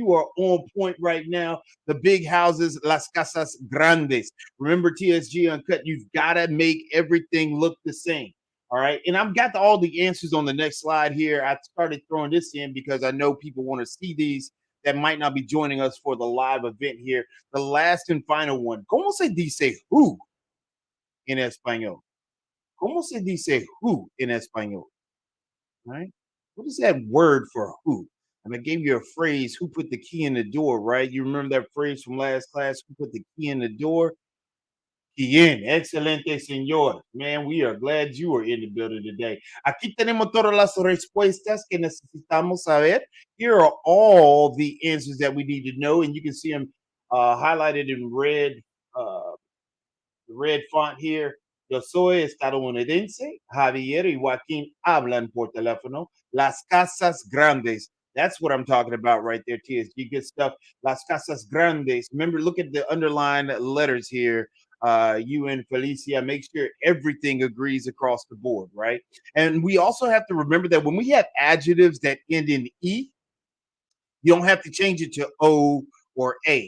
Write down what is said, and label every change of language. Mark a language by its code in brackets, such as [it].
[en] You are on point right now. The big houses, [es] las casas grandes. [en] Remember, TSG Uncut, you've got to make everything look the same. All right. And I've got all the answers on the next slide here. I started throwing this in because I know people want to see these that might not be joining us for the live event here. The last and final one. [es] ¿Cómo se dice who in español? ¿Cómo se dice who in español? [en] Right? What is that word for who? And I gave you a phrase, who put the key in the door, right? You remember that phrase from last class, who put the key in the door? [es] Bien, excelente, señor. [en] Man, we are glad you are in the building today. [es] Aquí tenemos todas las respuestas que necesitamos saber. [en] Here are all the answers that we need to know, and you can see them highlighted in red, the red font here. [es] Yo soy estadounidense. Javier y Joaquín hablan por teléfono. Las casas grandes. [en] That's what I'm talking about right there, TSG. Good stuff. [es] Las casas grandes. [en] Remember, look at the underlined letters here. You and Felicia, make sure everything agrees across the board, right? And we also have to remember that when we have adjectives that end in E, you don't have to change it to O or A.